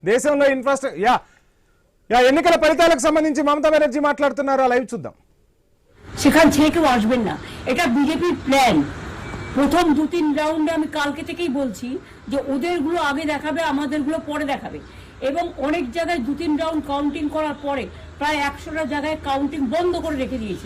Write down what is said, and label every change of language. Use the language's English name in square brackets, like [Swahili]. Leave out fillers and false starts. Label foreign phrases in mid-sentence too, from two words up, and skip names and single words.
[Telugu] దేశంలో ఇన్ఫ్రాస్ట్రక్చర్ ఎన్నికల ఫలితాలకు సంబంధించి మమతా బెనర్జీ మాట్లాడుతున్నారు, లైవ్ చూద్దాం। [Bangla] সেখান থেকেও আসবেন না, এটা বিজেপির প্ল্যান। প্রথম 2-3 রাউন্ডে আমি কালকে থেকেই বলছি যে ওদেরগুলো আগে দেখাবে, আমাদেরগুলো পরে দেখাবে। এবং অনেক জায়গায় 2-3 রাউন্ড কাউন্টিং করার পরে প্রায় 100টা জায়গায় কাউন্টিং বন্ধ করে রেখে দিয়েছে।